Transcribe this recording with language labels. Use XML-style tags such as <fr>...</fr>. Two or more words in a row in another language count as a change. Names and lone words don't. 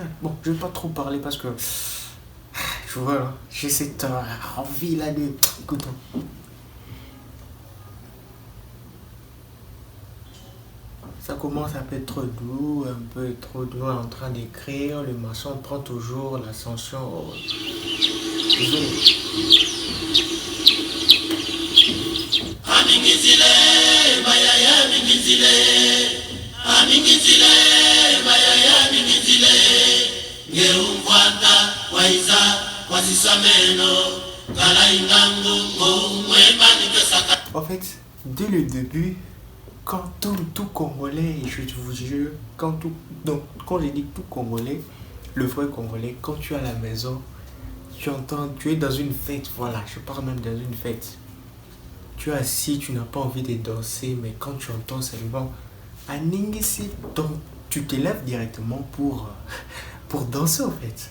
<fr>Bon, je vais pas trop parler parce que, je vois, hein, j'ai cette envie là de... Écoutons. Ça commence un peu trop doux, un peu trop doux en train d'écrire. Le maçon prend toujours l'ascension au...</fr> <ln>Amingizile, bayaya amingizile, amingizile, bayaya amingizile, ngeumvwata waiza wasisameno, kala ingangu mwemba nikesaka.</ln> <fr>En fait, dès le début, quand tout Congolais, et je vous jure, quand je dis tout Congolais, le vrai Congolais, quand tu es à la maison, tu entends, tu es dans une fête, voilà, je parle même dans une fête. Tu es assis, tu n'as pas envie de danser, mais quand tu entends seulement Aningisi, donc tu te lèves directement pour danser en fait.</fr>